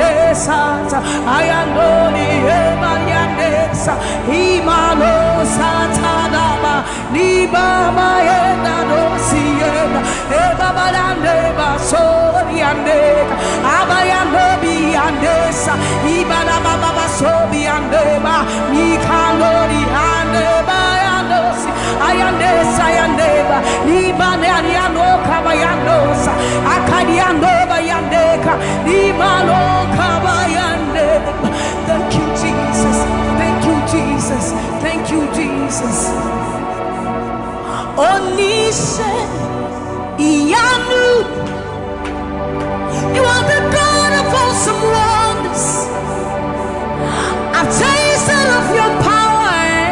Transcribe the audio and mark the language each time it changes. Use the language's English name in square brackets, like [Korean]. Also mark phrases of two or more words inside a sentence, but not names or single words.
[English] sata ayandoli emayandesa imalo sata daba ni baba yenda dosienda e baba dande basori andeka abayando biandesa ibana baba basobi andeba ni kandoli andeba yandosi ayandesa yandeba ni bane ariano kabayandosa akadiando bayandeka ni malo kabayandeba. Thank you Jesus, thank you Jesus, thank you Jesus. [Yoruba] Onise iyanu, [English] you are the God of awesome wonders. [Yoruba] I've tasted of your power.